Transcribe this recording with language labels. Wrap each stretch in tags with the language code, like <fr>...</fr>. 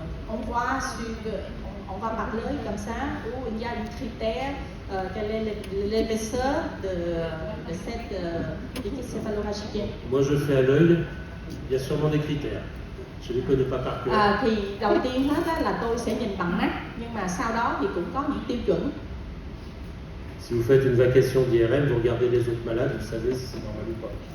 <fr>On voit on va parler comme ça, où il y a un critère, quelle est l'épaisseur de cette céphalorragie. Moi, je fais à l'œil, il y a sûrement des critères. Je ne les connais pas par cœur.</fr> <vi>Thì đầu tiên hết á, là tôi sẽ nhìn bằng mắt, nhưng mà sau đó thì cũng có những tiêu chuẩn.</vi> <fr>Si vous faites une vacation d'IRM, vous regardez les autres malades, vous savez si c'est normal ou pas.</fr>